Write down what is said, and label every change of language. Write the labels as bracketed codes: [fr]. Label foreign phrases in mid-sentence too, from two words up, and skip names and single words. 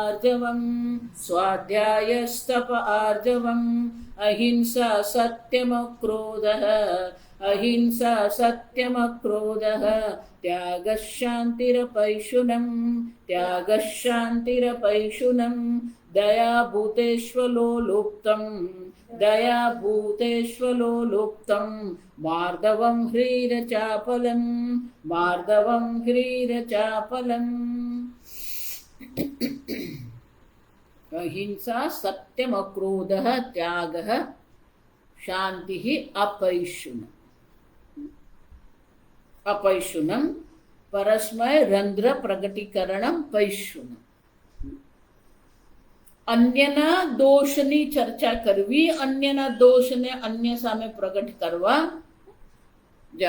[sa] आर्जवम् अहिंसा सत्यमक्रोधः त्यागः शान्तिरपैशुनम् दयाभूतेष्वलोलुप्तं मार्दवं ह्रीरचापलम्। अहिंसा सत्यमक्रोधः त्यागः શાંતિ અપૈશુનમ. અપૈશુનમ પરસ્મય રંધ્ર પ્રગટીકરણમ પૈશુનમ. [gu] અન્યના દોષની ચર્ચા કરવી, અન્યના દોષને અન્ય સામે પ્રગટ કરવા જાવ.